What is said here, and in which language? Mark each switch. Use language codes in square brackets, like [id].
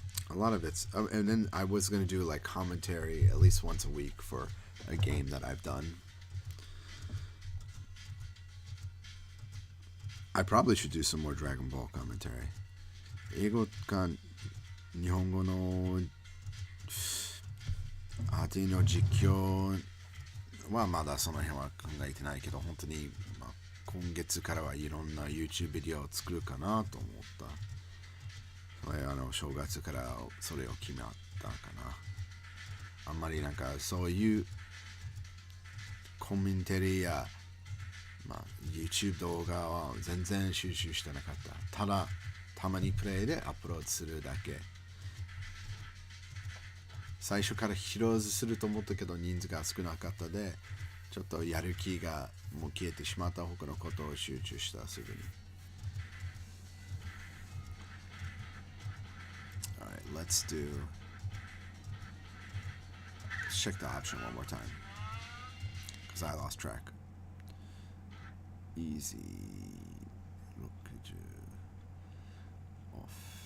[en] A lot of it's, and then I was gonna do like commentary at least once a week for a game that I've done. I probably should do some more Dragon Ball commentary. [ja] 英語か日本語のRTAの実況はまだその辺は考えてないけど、本当に、まあ、今月からはいろんな YouTube ビデオを作るかなと思った。正月からそれを決まったかな。あんまりなんかそういうコメンタリーや、まあ、YouTube 動画は全然収集してなかった。ただたまにプレイでアップロードするだけ。最初から広くすると思ったけど人数が少なかったで、ちょっとやる気がもう消えてしまった。他のことを集中したすぐに。 [en] Let's check the option one more time, because I lost track. Easy. Look at you. Off.